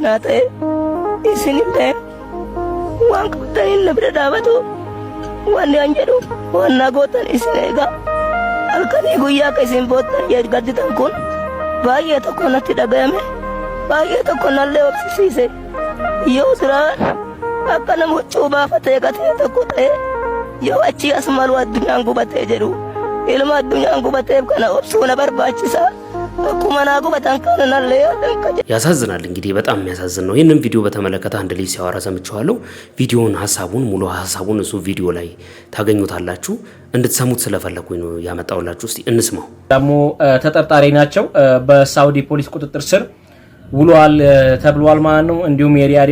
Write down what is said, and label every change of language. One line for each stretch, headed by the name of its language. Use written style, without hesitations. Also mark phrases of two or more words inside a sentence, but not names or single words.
Oromo: naa ta'e isinillee waan qabdaniin na bira dhaabatu wanni an jedhu waan na gootan isin eegaa halkanii guyyaa akka isin boottan gadditan kun baay'ee tokko natti dhagayame baay'ee tokko nallee obsisiise yoo duraan akka nama huccuu baafatee gatee tokko ta'e yoo achi as malu addunyaan gubatee jedhu ilma addunyaan gubateef kana obsuu na barbaachisa akkuma naa gubatan kana nallee
Amharic: ያሳዝናል። እንግዲህ በጣም የሚያሳዝን ነው። ይህንን ቪዲዮ በተመለከተ አንድ ልጅ ሲያወራ ሰምቼዋለሁ። ቪዲዮውን ሀሳቡን ሙሉ ሀሳቡን እሱ ቪዲዮ ላይ ታገኙታላችሁ። እንድትሰሙት ስለፈለኩኝ ነው ያመጣውላችሁ። እስቲ እንስማው። ደግሞ ተጠርጣሪ ናቸው በሳውዲ ፖሊስ ቁጥጥር ስር ውሏል ተብሏል ማለት ነው። እንዲሁም የሪያድ